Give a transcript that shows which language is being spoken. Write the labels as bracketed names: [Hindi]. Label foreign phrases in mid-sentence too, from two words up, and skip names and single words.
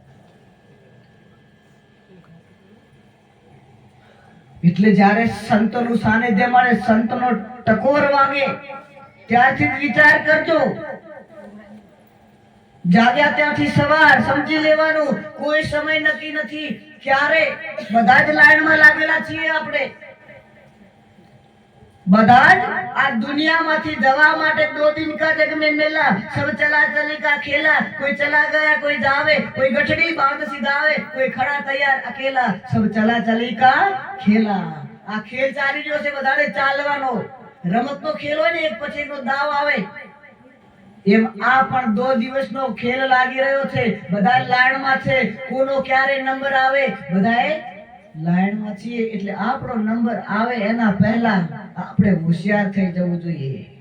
[Gujarati] એટલે જ્યારે સંતોનું સાનિધ્ય મળે, સંતનો ટકોર વાગે, ત્યારથી જ વિચાર કરજો. જાગ્યા ત્યાંથી સવાર સમજી લેવાનું, કોઈ સમય નક્કી નથી ક્યારે. બધા જ લાઈનમાં લાગેલા છીએ આપણે. બધા જ આ દુનિયામાંથી જવા માટે [Hindi] 2 दिन का जग में मेला, सब चला चले का खेला. कोई चला गया कोई जावे, कोई गठड़ी बांध सिधावे, कोई खड़ा तैयार अकेला. सब चला चले का खेला. [Gujarati] આ ખેલ ચાલી રહ્યો છે, બધાને ચાલવાનો. રમતનો ખેલ હોય ને, એક પછી નો દાવ આવે, એમ આ પણ 2 દિવસનો ખેલ લાગી રહ્યો છે. બધા લાઈનમાં છે. કોનો ક્યારે નંબર આવે, બધાએ લાઈનમાં છીએ. એટલે આપણો નંબર આવે એના પહેલા આપણે હોશિયાર થઈ જવું જોઈએ.